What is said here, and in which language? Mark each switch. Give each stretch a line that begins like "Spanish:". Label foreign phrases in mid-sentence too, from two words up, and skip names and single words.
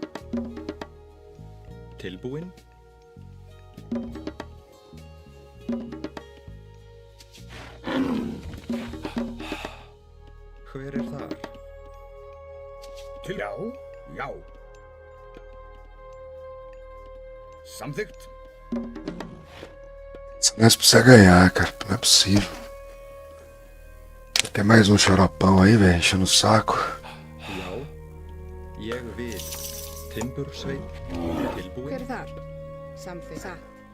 Icelandic: Tilbúin. Hver er þar? Til já, já. Samþykkt.
Portuguese: Nós precisa ganhar, cara. Não é possível. Tem mais um xaropão aí, velho, enchendo o saco.
Icelandic: Já, ég vil. Timbursveinn. Tilbúin. Hver er þar? Samþykkt. Satt.